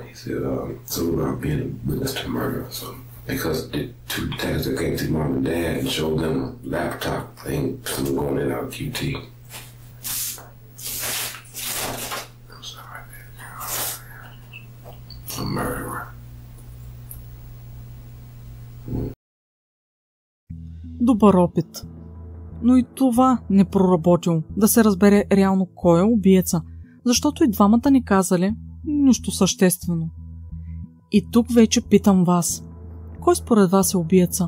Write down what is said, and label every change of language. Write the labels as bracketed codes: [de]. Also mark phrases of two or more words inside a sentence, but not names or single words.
[en] He said, "Something about being a witness to murder or something." Because the 2 detectives that came to mom and dad and showed them a laptop thing, something going in out of QT. I'm sorry, man. A murderer. [bg] Добър опит. Но и това не проработило, да се разбере реално кой е убиеца, защото и двамата ни казали нищо съществено. И тук вече питам вас, кой според вас е убиеца?